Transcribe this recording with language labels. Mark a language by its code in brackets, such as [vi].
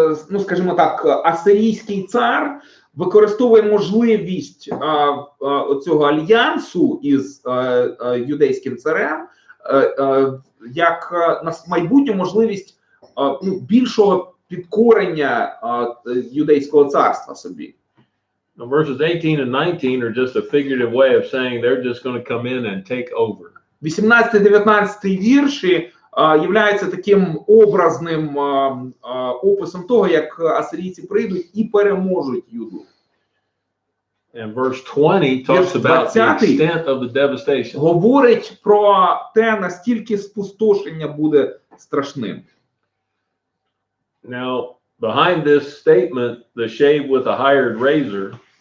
[uk] Ну, скажімо так, асирійський цар використовує можливість цього альянсу із юдейським царем як на майбутню можливість більшого підкорення юдейського царства собі. [en] Verses 18 and 19 are just a figurative way of saying they're just going to come in and take over. [uk] 18-19 вірші являються таким образним описом того, як асирійці прийдуть і переможуть Юду. [en] And verse 20 talks about the extent of the devastation. [uk] Говорить про те, наскільки спустошення буде страшним. [en] Now, behind this statement, the shave with a hired razor.